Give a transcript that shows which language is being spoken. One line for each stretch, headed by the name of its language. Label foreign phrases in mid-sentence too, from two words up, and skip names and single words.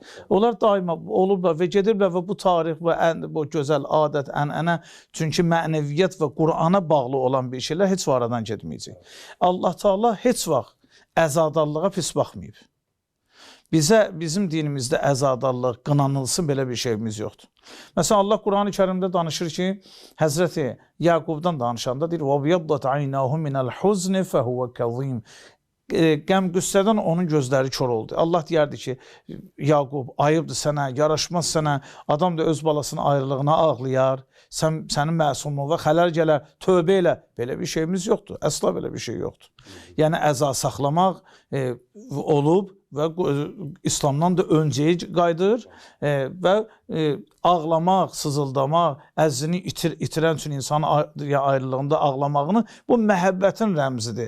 Azerbaijani: Onlar daima olublar və gedirlər və bu tarix və bu gözəl adət, ənənə, çünki mənəviyyat və Qur'ana bağlı olan bir şeylər heç var aradan getməyəcək. Allah Teala heç vaxt əzadarlığa pis baxmayıb. Bizim dinimizdə əzadarlıq, qınanılsın belə bir şeyimiz yoxdur. Məsələn, Allah Qur'an-ı Kərimdə danışır ki, Həzrəti Yaqubdan danışanda deyir,
Arabic: وَبْيَضَّتْ عَيْنَاهُ مِنَ الْحُزْنِ فَهُوَ كَظِيمٌ.
Azerbaijani: Qəm-qüssədən onun gözləri kör oldu. Allah deyərdi ki, Yaqub, ayıbdır sənə, yaraşmaz sənə, adam da öz balasının ayrılığına ağlayar, sənin məsumluğa xələl gələr, tövbə elə. Belə bir şeyimiz yoxdur, əsla belə bir şey yoxdur. Yəni, əza saxlamaq olub və İslamdan da öncəyə qayıdır və ağlamaq, sızıldamaq, əzzini itirən üçün insanın ayrılığında ağlamağını bu məhəbbətin rəmzidir.